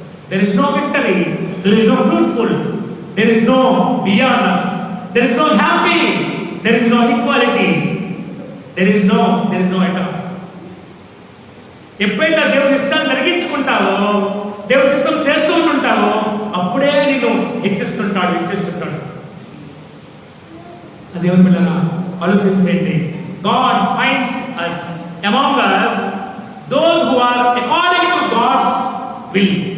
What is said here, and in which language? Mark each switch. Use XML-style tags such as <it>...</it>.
<en>There is no victory, there is no fruitful, there is no beyond us, there is no happy, there is no equality, there is no at all.</en> <te>ఎప్పుడైతే దేవుని ఇష్టాన్ని జరిగించుకుంటావో, దేవుడి చిత్తం చేస్తూ ఉంటావో, అప్పుడే నేను హెచ్చిస్తుంటాడు. దేవుని పిల్లల ఆలోచించండి.</te> <en>God finds us among us those who are according to God's will.</en>